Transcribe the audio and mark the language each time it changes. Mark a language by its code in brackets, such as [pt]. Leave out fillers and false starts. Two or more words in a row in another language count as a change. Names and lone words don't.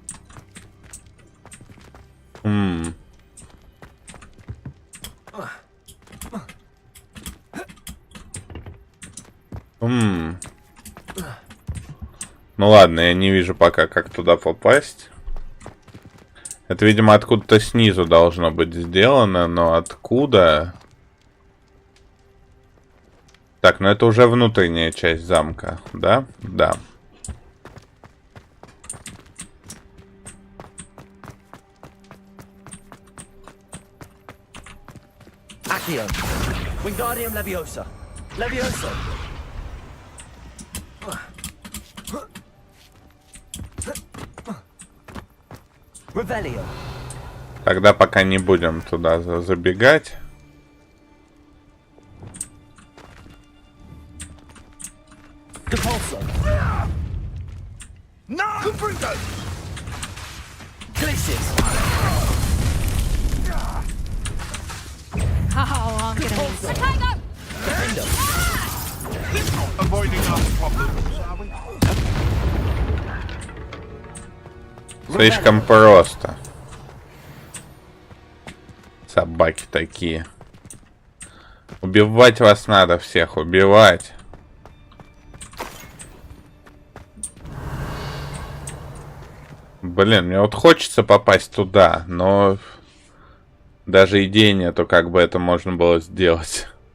[ru] Ну ладно, я не вижу пока, как туда попасть. Это, видимо, откуда-то снизу должно быть сделано, но откуда? Так, ну это уже внутренняя часть замка, да? Да. Accio. Wingardium Leviosa. Levioso. Revelio. Тогда пока не будем туда забегать. Depulso. [en] No! Bruto! [ru] Glacius. [en] Oh, I'm gonna... [ru] Defendo. [en] Avoiding our problems, are we? [ru] Слишком просто. Собаки такие. Убивать вас надо всех, убивать. Блин, мне вот хочется попасть туда, но даже идеи нету, как бы это можно было сделать.